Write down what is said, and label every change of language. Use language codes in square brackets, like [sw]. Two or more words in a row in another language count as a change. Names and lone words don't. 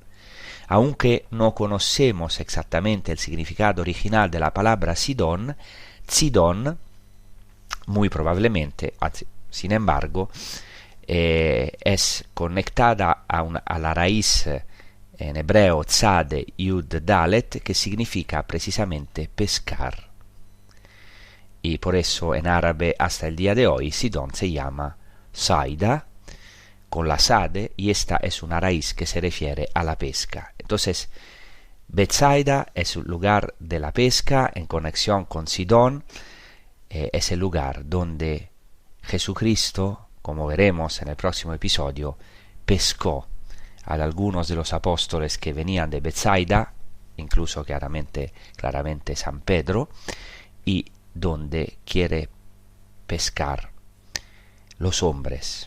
[es] Aunque no conocemos exactamente el significado original de la palabra Sidón, muy probablemente, sin embargo, es conectada a la raíz en hebreo [he] צדי יוד דלת, [es] que significa precisamente pescar. Y por eso en árabe hasta el día de hoy Sidón se llama Saida, con la sade, y esta es una raíz que se refiere a la pesca. Entonces, Betsaida es un lugar de la pesca en conexión con Sidón, es el lugar donde Jesucristo, como veremos en el próximo episodio, pescó a algunos de los apóstoles que venían de Betsaida, incluso claramente San Pedro, y donde quiere pescar los hombres.